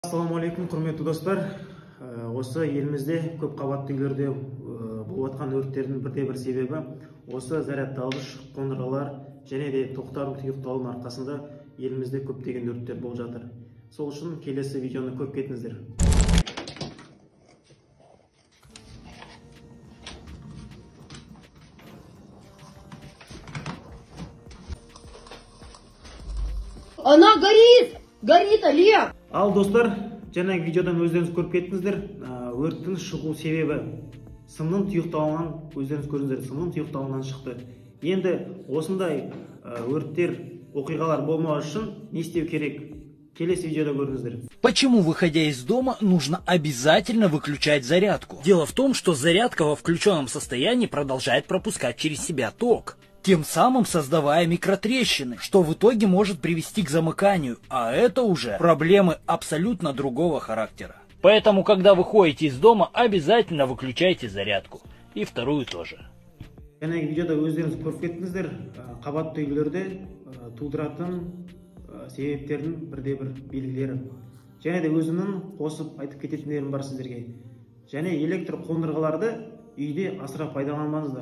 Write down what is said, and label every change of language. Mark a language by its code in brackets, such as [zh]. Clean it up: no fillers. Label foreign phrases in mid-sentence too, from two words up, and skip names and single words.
[ar] السلام عليكم, [kk] құрметті достар. Осы елімізде көп қабатты үйлерде болып жатқан өрттердің бірде-бір себебі осы зарядталғыш қондырғылар және де тоқтардың тұйықталуының арқасында елімізде көптеген өрттер болып жатыр. Сол үшін келесі видеоны көріп кетіңіздер. [ru] Она горит! Горит, Олег! [kk] Ал достар, жаңағы видеодан өздеріңіз көріп кеттіңіздер. Өрттің шығу себебі сымның тұйықталуынан, өздеріңіз көрдіңіздер, сымның тұйықталуынан шықты. Енді осындай өрттер, оқиғалар болмау үшін не істеу керек? Келесі видеода көріңіздер. [ru] Почему, выходя из дома, нужно обязательно выключать зарядку? Дело в том, что зарядка во включенном состоянии продолжает пропускать через себя ток, тем самым создавая микротрещины, что в итоге может привести к замыканию, а это уже проблемы абсолютно другого характера. Поэтому, когда выходите из дома, обязательно выключайте зарядку. И вторую тоже. [kk] Жаңағы видеода өздеріңіз көріп кеттіңіздер, қабатты үйлерде тудыратын себептердің бірде-бір белгілері. Және де өзімнің қосып айтып кететіндерім бар сіздерге. Және электр қондырғыларды үйде асыра пайдаланмаңыздар.